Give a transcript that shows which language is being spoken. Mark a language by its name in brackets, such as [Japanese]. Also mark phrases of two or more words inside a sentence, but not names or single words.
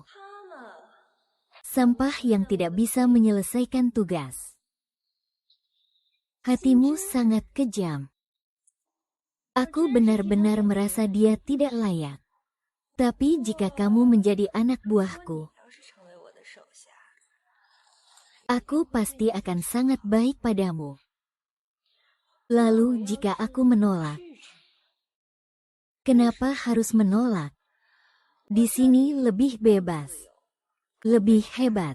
[Chinese] 他们 [Indonesian] Sampah yang tidak bisa menyelesaikan tugas. Hatimu sangat kejam. Aku benar-benar merasa dia tidak layak. Tapi jika kamu menjadi anak buahku, [Chinese] 要是成为我的手下， [Indonesian] aku pasti akan sangat baik padamu. Lalu jika aku menolak, kenapa harus menolak? Di sini lebih bebas, lebih hebat.